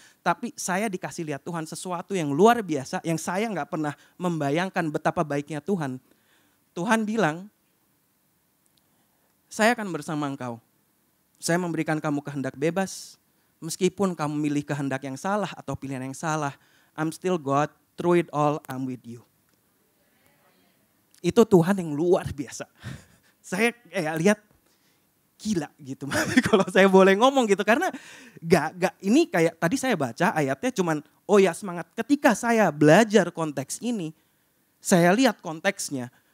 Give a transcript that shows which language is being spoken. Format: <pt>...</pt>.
<id>Tapi saya dikasih lihat Tuhan sesuatu yang luar biasa, yang saya gak pernah membayangkan betapa baiknya Tuhan. Tuhan bilang, saya akan bersama engkau. Saya memberikan kamu kehendak bebas. Meskipun kamu milih kehendak yang salah atau pilihan yang salah.</id> <en>I'm still God, through it all I'm with you.</en> <id>Itu Tuhan yang luar biasa. Saya lihat gila gitu. Kalau saya boleh ngomong gitu. Karena ini kayak tadi saya baca ayatnya cuman oh ya semangat. Ketika saya belajar konteks ini. Saya lihat konteksnya.</id>